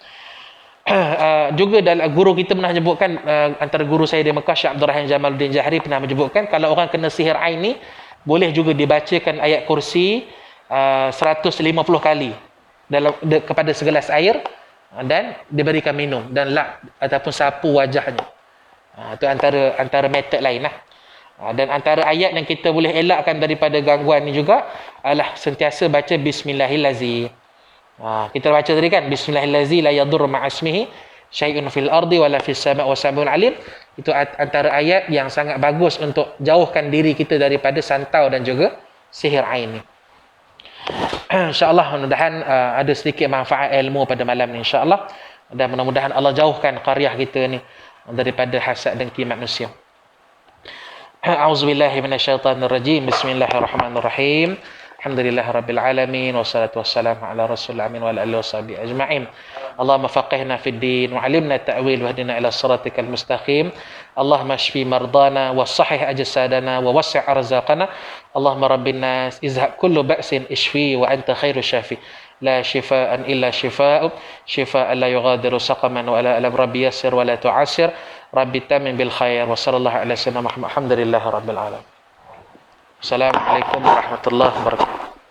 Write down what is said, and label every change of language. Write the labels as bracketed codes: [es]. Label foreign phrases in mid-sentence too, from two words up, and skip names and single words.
[ms] Juga dalam guru kita pernah menyebutkan, antara guru saya di Mekah, Syekh Abdul Rahman Jamaluddin Jahri pernah menyebutkan, kalau orang kena sihir ain ni, boleh juga dibacakan ayat kursi 150 kali kepada segelas air, dan diberikan minum dan lap ataupun sapu wajahnya. Itu antara metod lain lah. Dan antara ayat yang kita boleh elakkan daripada gangguan ni juga adalah sentiasa baca Bismillahirrahmanirrahim. Kita baca tadi kan, [ar] بسم الله الرحمن الرحيم لا يضر مع اسمه شيء في الأرض ولا في السماء والسميع العليم. [ms] Itu antara ayat yang sangat bagus untuk jauhkan diri kita daripada santau dan juga sihir ain ni. InsyaAllah mudah-mudahan ada sedikit manfaat ilmu pada malam ni, insyaAllah. Dan mudah-mudahan Allah jauhkan qaryah kita ni daripada hasad dengki manusia. [ar] أعوذ بالله من الشيطان الرجيم. بسم الله الرحمن الرحيم الحمد لله رب العالمين والصلاة والسلام على رسول الأمين وعلى آله وصحبه أجمعين. اللهم فقهنا في الدين وعلمنا تأويل واهدنا إلى صراطك المستقيم. اللهم اشف مرضانا وصحح أجسادنا ووسع أرزاقنا. اللهم رب الناس أذهب كل بأس اشف وأنت خير شاف. لا شفاء إلا شفاؤك شفاء لا يغادر سقما وعلى ربي يسر ولا تعسر. ربي تمم بالخير وصلى الله على سيدنا محمد. الحمد لله رب العالمين السلام عليكم ورحمة الله وبركاته.